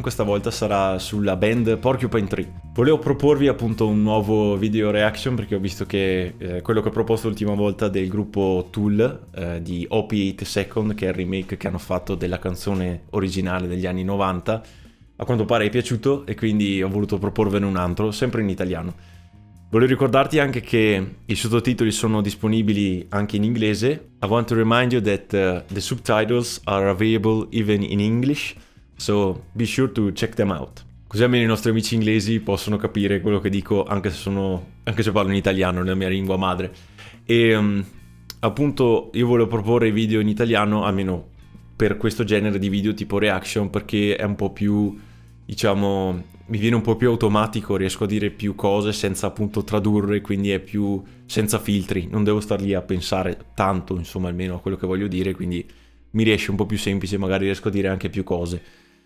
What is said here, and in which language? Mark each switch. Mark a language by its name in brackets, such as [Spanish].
[Italian] Questa volta sarà sulla band Porcupine Tree. Volevo proporvi appunto un nuovo video reaction perché ho visto che quello che ho proposto l'ultima volta del gruppo Tool di Opiate Second, che è il remake che hanno fatto della canzone originale degli anni 90, a quanto pare è piaciuto e quindi ho voluto proporvene un altro, sempre in italiano. Volevo ricordarti anche che i sottotitoli sono disponibili anche in inglese. [English] I want to remind you that the subtitles are available even in English, so be sure to check them out. [Italian] Così almeno i nostri amici inglesi possono capire quello che dico anche se parlo in italiano, nella mia lingua madre. E appunto io volevo proporre video in italiano, almeno per questo genere di video tipo reaction, perché è un po' più, diciamo, mi viene un po' più automatico, riesco a dire più cose senza appunto tradurre, quindi è più senza filtri, non devo star lì a pensare tanto, insomma, almeno a quello che voglio dire, quindi mi riesce un po' più semplice, magari riesco a dire anche più cose.